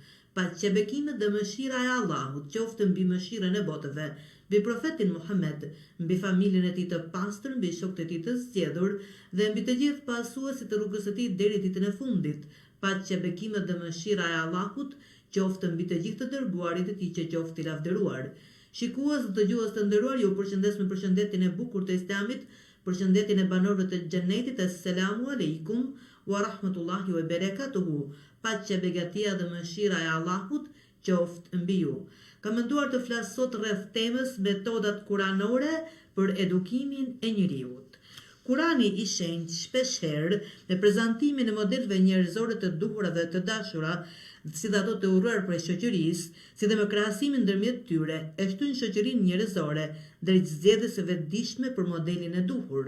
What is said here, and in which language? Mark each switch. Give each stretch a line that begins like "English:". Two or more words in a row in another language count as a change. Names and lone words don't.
Albanian: Paqja, bekimet dhe mëshira e Allahut qoftë mbi mëshirën e botëve, mbi profetin Muhammed, mbi familjen e tij të pastër, mbi shokët e tij të zgjedhur dhe mbi të gjithë pasuesit të rrugës së tij deri ditën e fundit. Paqja, bekimet dhe mëshira e Allahut qoftë mbi të gjithë të dërguarit e tij që qoftë i lavdëruar. Shikues dhe dëgjues të nderuar, ju përshëndes me përshëndetjen e bukur të Islamit, përshëndetjen e banorëve të xhenetit.
Arabic: السلام عليكم ورحمة الله وبركاته.
Albanian: Paqja, begatia dhe mëshira e Allahut qoftë mbi ju. Kam menduar të flas sot rreth temës metodat kuranore për edukimin e njeriut. Kurani i shenjtë shpeshherë me prezantimin e modelëve njerëzore të duhura dhe të dashura, si dhe ato të urruar prej shoqërisë, si dhe me krahasimin ndërmjet tyre, e shtyn shoqërinë njerëzore drejt zgjedhjes së vetëdijshme për modelin e duhur.